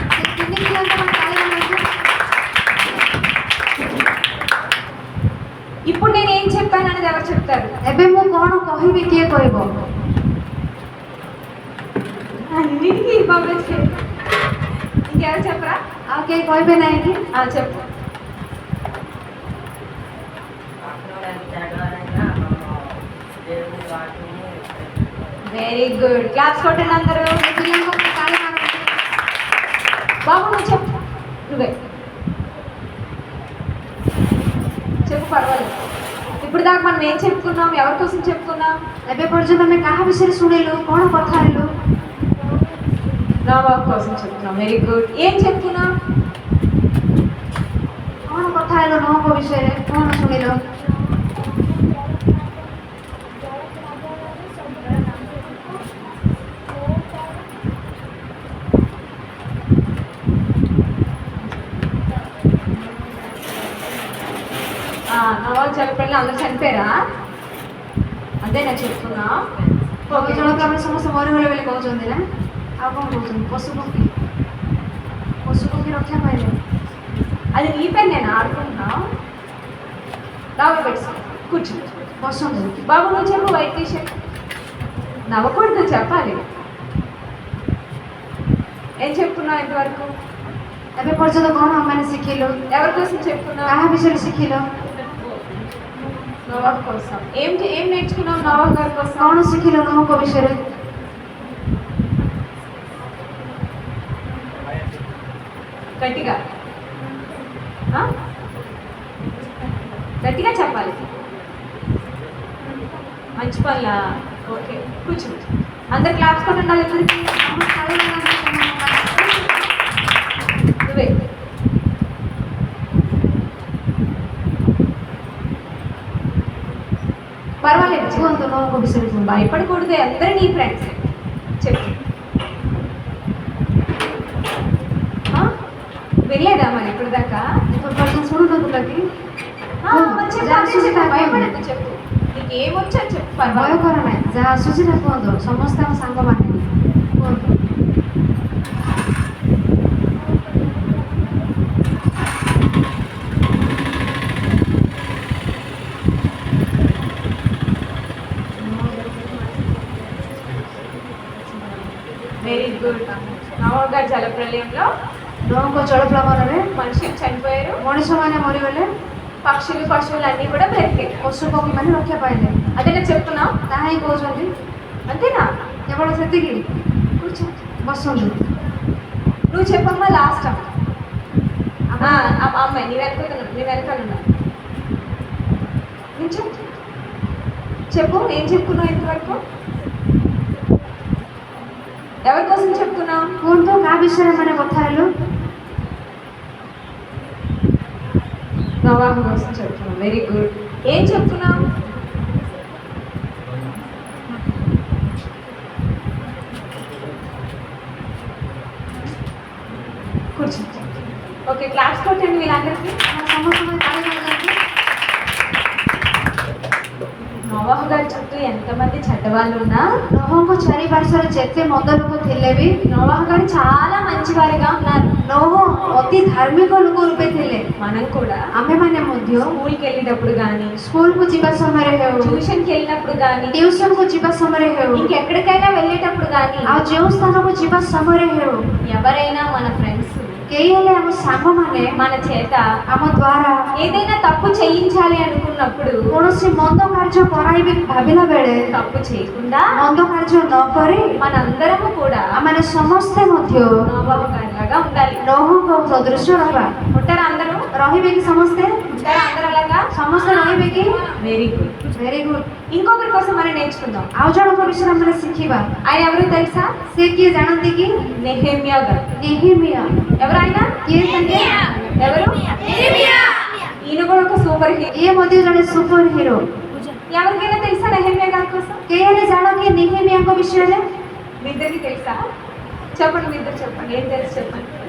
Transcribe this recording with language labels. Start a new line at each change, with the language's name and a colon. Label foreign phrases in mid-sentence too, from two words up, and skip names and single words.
Telugu: ఇప్పుడు నేను ఏం చెప్పాను అనేది ఎవరు చెప్తారు?
Odia: ଏବେ ମୁଁ କ'ଣ କହିବି କିଏ କହିବ?
Telugu: అన్నిటికీ బాబు ఇంకెవరు చెప్పరా? ఓకే కోయిపోయినాయి. చెప్పు.
English: very good.
Telugu: క్లాప్స్ కొట్టండి అందరూ. బాబు నువ్వు చెప్పు. నువ్వే చెప్పు, పర్వాలేదు. ఇప్పుడు దాకా మనం ఏం చెప్పుకున్నాం, ఎవరి కోసం చెప్పుకున్నాం?
Odia: ଏବେ ପର୍ଯ୍ୟନ୍ତ ଆମେ କାହା ବିଷୟରେ ଶୁଣିଲୁ, କ'ଣ କଥା ହେଲୁ?
Telugu: నోవాహు కోసం చెప్పుకున్నాం.
English: very good.
Telugu: ఏం చెప్పుకున్నాం?
Odia: କ'ଣ କଥା ହେଲୁ ନୋହଙ୍କ ବିଷୟରେ, କ'ଣ ଶୁଣିଲ?
Telugu: నోవాహు చనిపోయిన అందరూ చనిపోయారా? అదేనా చెప్పుకున్నా?
Odia: ଜଣକ ଆମେ ସମସ୍ତେ ମରିଗଲେ ବୋଲି କହୁଛନ୍ତି ନା, ଆଉ କ'ଣ କହୁଛନ୍ତି? ପଶୁପକ୍ଷୀ ରକ୍ଷା ପାଇଲେ.
Telugu: అది నీ పని, నేను ఆడుకుంటున్నా. బాబు పెట్టుకో, కూర్చో,
Odia: ବସନ୍ତୁ.
Telugu: బాబు నువ్వు చెప్పు.
English: white T-shirt
Telugu: నవ్వకూడదు, చెప్పాలి. ఏం చెప్పుకున్నావు ఇంతవరకు?
Odia: ଏବେ ପର୍ଯ୍ୟନ୍ତ କ'ଣ ଆମମାନେ ଶିଖିଲୁ,
Telugu: ఎవరి కోసం చెప్పుకున్నావు?
Odia: କାହା ବିଷୟରେ ଶିଖିଲ,
Telugu: నోవాహు కోసం. ఏం నేర్చుకున్నావు నోవాహు గారి కోసం?
Odia: କ'ଣ ଶିଖିଲ ନୋହଙ୍କ ବିଷୟରେ?
Telugu: గట్టిగా గట్టిగా చెప్పాలి. మంచి పనులా? ఓకే, కూర్చో. అందరు క్లాప్స్ కొట్టుండాలి. నువ్వే పర్వాలేదు,
Odia: କୁହନ୍ତୁ ନୋହଙ୍କ ବିଷୟରେ କୁହନ୍ତୁ.
Telugu: భయపడకూడదు. అందరూ నీ ఫ్రెండ్స్. చెప్పు. వెళ్ళలేదా మరి ఇప్పుడు దాకా? ఇప్పుడు పర్సన్
Odia: ଶୁଣୁନଥିଲ କି?
Telugu: భయపడద్దు, చెప్పు. నీకు ఏమొచ్చా చెప్పు,
Odia: ଭୟ
Telugu: పర్వాలేదు.
Odia: କର ନାହିଁ, ଯାହା ଆସୁଛି ନା କୁହନ୍ତୁ. ସମସ୍ତେ ଆମ ସାଙ୍ଗମାନେ କୁହନ୍ତୁ.
English: very good.
Telugu: నోవాహు గారి జలప్రలయంలో
Odia: ନୋହଙ୍କ ଜଳପ୍ଲାବନରେ
Telugu: మనుషులు చనిపోయారు,
Odia: ମଣିଷମାନେ ମରିଗଲେ,
Telugu: పక్షులు పశువులు అన్నీ కూడా బ్రతికాయి.
Odia: ପଶୁପକ୍ଷୀମାନେ ରକ୍ଷା ପାଇଲେ.
Telugu: అదేనా చెప్తున్నావు?
Odia: ତାହା ହିଁ କହୁଛନ୍ତି.
Telugu: అంతేనా?
Odia: କେବଳ ସେତିକି?
Telugu: కూర్చో.
Odia: ବସନ୍ତୁ.
Telugu: నువ్వు చెప్పమ్మా లాస్ట్. అమ్మాయి నీ వెనకాల ఉన్నా. నించో. చెప్పు, ఏం చెప్పుకున్నావు ఇంతవరకు? ఎవరి కోసం చెప్తున్నావు?
Odia: କୁହନ୍ତୁ କାହା ବିଷୟରେ ମାନେ କଥା ହେଲୁ?
Telugu: నోవాహు కోసం చెప్తున్నావు.
English: very good.
Telugu: ఏం చెప్తున్నావు? కూర్చో. ఓకే, క్లాప్స్ కొట్టండి వీళ్ళందరికీ.
Odia: ସମସ୍ତଙ୍କୁ ତାଳି ମାରନ୍ତୁ.
Telugu: నోవాహు గారి చుట్టూ ఎంతమంది చెడ్డవాళ్ళు ఉన్నా,
Odia: ନୋହଙ୍କ ଚାରିପାର୍ଶ୍ୱରେ ଯେତେ ମନ୍ଦ ଲୋକ ଥିଲେ ବି
Telugu: నోవాహు గారు చాలా మంచివారిగా ఉన్నారు.
Odia: ନୋହ ଅତି ଧାର୍ମିକ ଲୋକ ରୂପେ ଥିଲେ.
Telugu: మనం కూడా
Odia: ଆମେମାନେ ମଧ୍ୟ
Telugu: స్కూల్కి వెళ్ళేటప్పుడు కానీ,
Odia: ସ୍କୁଲକୁ ଯିବା ସମୟରେ ହେଉ,
Telugu: ట్యూషన్కి వెళ్ళినప్పుడు కానీ,
Odia: ଟ୍ୟୁସନକୁ ଯିବା ସମୟରେ ହେଉ,
Telugu: ఇంకెక్కడికైనా వెళ్ళేటప్పుడు కానీ,
Odia: ଆଉ ଯେଉଁ ସ୍ଥାନକୁ ଯିବା ସମୟରେ ହେଉ,
Telugu: ఎవరైనా మన ఫ్రెండ్స్
Odia: କେହି ହେଲେ ଆମ ସାଙ୍ଗମାନେ
Telugu: మన చేత
Odia: ଆମ ଦ୍ୱାରା
Telugu: ఏదైనా తప్పు చేయించాలి అనుకున్నప్పుడు
Odia: କୌଣସି ମନ୍ଦ କାର୍ଯ୍ୟ କରାଇବେ ଭାବିଲା ବେଳେ
Telugu: తప్పు చేయకుండా
Odia: ମନ୍ଦ କାର୍ଯ୍ୟ ନ କରି
Telugu: మనందరము కూడా
Odia: ଆମମାନେ ସମସ୍ତେ ମଧ୍ୟ
Telugu: నోవాహు గారిలాగా ఉండాలి.
Odia: ନୋହଙ୍କ ସଦୃଶ ରହିବା.
Telugu: ఉంటారా అందరూ?
Odia: ରହିବେ କି ସମସ୍ତେ?
Telugu: ఉంటారా అందరూ అలాగా?
Odia: ସମସ୍ତେ ରହିବେ କି?
English: very good. very good.
Telugu: ఇంకొకరి కోసం మనం నేర్చుకుందాం.
Odia: ଆଉ ଜଣଙ୍କ ବିଷୟରେ ଆମେ ଶିଖିବା.
Telugu: ఆయన ఎవరు తెలుసా?
Odia: ସେ କିଏ ଜାଣନ୍ତି କି?
Telugu: నెహెమ్యా గారు.
Odia: ନେହେମିୟା.
Telugu: ఎవరు ఆయన?
Odia: କିଏ ତାଙ୍କେ?
Telugu: ఎవరు? ఈయన కూడా ఒక
English: super hero.
Odia: ଇଏ ମଧ୍ୟ ଜଣେ
English: super hero.
Telugu: ఎవరికైనా తెలుసా నెహెమ్యా గారి కోసం?
Odia: କେହି ହେଲେ ଜାଣ କି ନେହେମିୟାଙ୍କ ବିଷୟରେ?
Telugu: మీ ఇద్దరికి తెలుసా? చెప్పండి, మీ ఇద్దరు చెప్పండి. ఏం తెలుసు చెప్పండి.